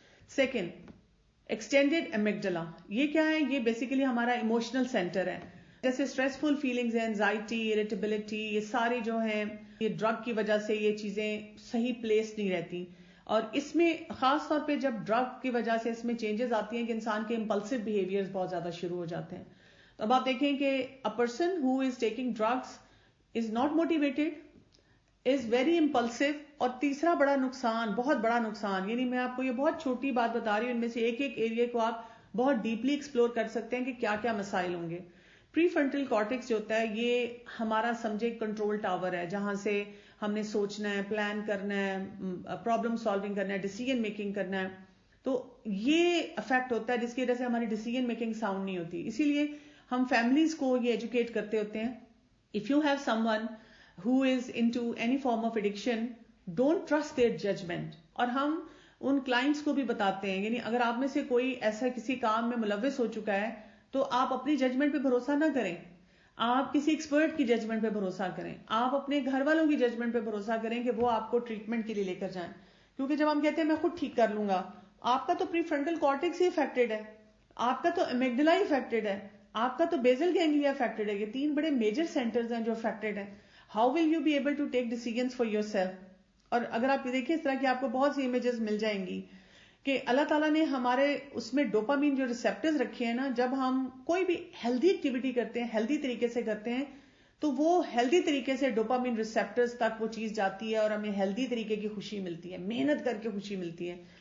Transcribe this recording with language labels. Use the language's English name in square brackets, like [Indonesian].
[Urdu] Second, extended amygdala. یہ کیا ہے؟ یہ بیسیکلی ہمارا ایموشنل سینٹر ہے. جیسے اسٹریسفل فیلنگز ہیں، اینزائٹی، اریٹیبلٹی، یہ ساری جو ہیں یہ ڈرگ کی وجہ سے یہ چیزیں صحیح پلیس نہیں رہتی. اور اس میں خاص طور پہ جب ڈرگ کی وجہ سے اس میں چینجز آتی ہیں کہ انسان کے امپلسو بیہیویئرز بہت زیادہ شروع ہو جاتے ہیں. تو اب آپ دیکھیں کہ [English] a person who is taking drugs is not motivated, is very impulsive. [Urdu] اور تیسرا بڑا نقصان، بہت بڑا نقصان، یعنی میں آپ کو یہ بہت چھوٹی بات بتا رہی ہوں، ان میں سے ایک ایک ایریا کو آپ بہت ڈیپلی ایکسپلور کر سکتے ہیں کہ کیا کیا مسائل ہوں گے. پری فرنٹل کارٹیکس جو ہوتا ہے یہ ہمارا سمجھے کنٹرول ٹاور ہے، جہاں سے ہم نے سوچنا ہے، پلان کرنا ہے، پرابلم سالونگ کرنا ہے، ڈیسیژن میکنگ کرنا ہے. تو یہ افیکٹ ہوتا ہے جس کی وجہ سے ہماری ڈیسیژن میکنگ ساؤنڈ نہیں ہوتی. اسی لیے ہم فیملیز کو یہ ایجوکیٹ کرتے ہوتے ہیں، [English] If you have someone who is into any form of addiction, don't trust their judgment. [Urdu] اور ہم ان کلائنٹس کو بھی بتاتے ہیں، یعنی اگر آپ میں سے کوئی ایسا کسی کام میں ملوث ہو چکا ہے تو آپ اپنی ججمنٹ پہ بھروسہ نہ کریں، آپ کسی ایکسپرٹ کی ججمنٹ پہ بھروسہ کریں، آپ اپنے گھر والوں کی ججمنٹ پہ بھروسہ کریں کہ وہ آپ کو ٹریٹمنٹ کے لیے لے کر جائیں. کیونکہ جب ہم کہتے ہیں میں خود ٹھیک کر لوں گا، آپ کا تو پری فرنٹل کارٹیکس ہی افیکٹڈ ہے، آپ کا تو امیگڈلا ہی افیکٹڈ ہے، آپ کا تو بیزل گینگلیا افیکٹڈ ہے. یہ تین بڑے میجر سینٹرز ہیں جو افیکٹڈ ہیں. [English] How will you be able to take decisions for yourself? [Urdu] اور اگر آپ دیکھیں اس طرح کی آپ کو بہت سی امیجز مل جائیں گی کہ اللہ تعالیٰ نے ہمارے اس میں ڈوپامین جو ریسپٹرز رکھے ہیں نا، جب ہم کوئی بھی ہیلدی ایکٹیویٹی کرتے ہیں، ہیلدی طریقے سے کرتے ہیں، تو وہ ہیلدی طریقے سے ڈوپامین ریسپٹرز تک وہ چیز جاتی ہے اور ہمیں ہیلدی طریقے کی خوشی ملتی ہے، محنت کر کے خوشی ملتی ہے.